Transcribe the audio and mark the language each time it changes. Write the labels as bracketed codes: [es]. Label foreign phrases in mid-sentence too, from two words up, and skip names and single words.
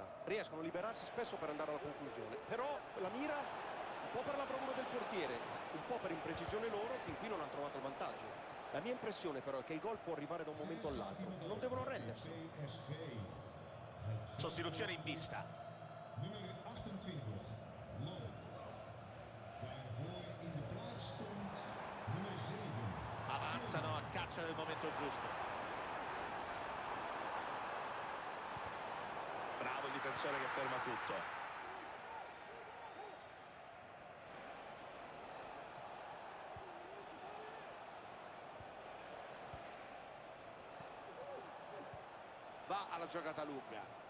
[it] Riescono a liberarsi spesso per andare alla conclusione. Però la mira un po' per la bravura del portiere, un po' per imprecisione loro, fin qui non hanno trovato il vantaggio. La mia impressione però è che il gol può arrivare da un momento all'altro. Non devono arrendersi. Sostituzione in vista. [nl] Nummer 28, Lood. Daarvoor in de plaats stond nummer 7. [it] Avanzano a caccia del momento giusto. Bravo il difensore che ferma tutto. Va alla giocata lunga.